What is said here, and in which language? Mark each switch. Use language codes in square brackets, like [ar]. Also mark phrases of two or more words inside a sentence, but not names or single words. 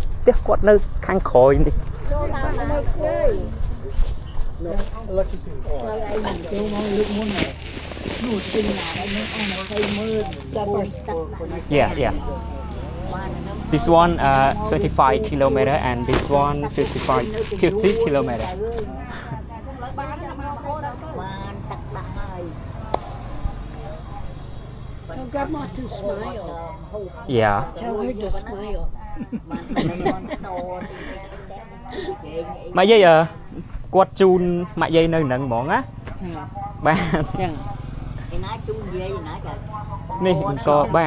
[km] ផ្ទះគាត់នៅខាងក្រោយនេះ ចូលតាមទៅឆ្ងាយ [en] Electricity. Yeah. This one 25 kilometer and this one 50 kilometer. [km] បានទឹកដាក់ហើយ [en] Tell Grandma to smile. Yeah. Tell her to smile. [km] បានបានតោ ម៉ាក់យាយគាត់ជូនម៉ាក់យាយនៅនឹងហ្មងណាបាទ [en] Yeah. [km] ឯណាជូននិយាយណាចា នេះអង្គបាទ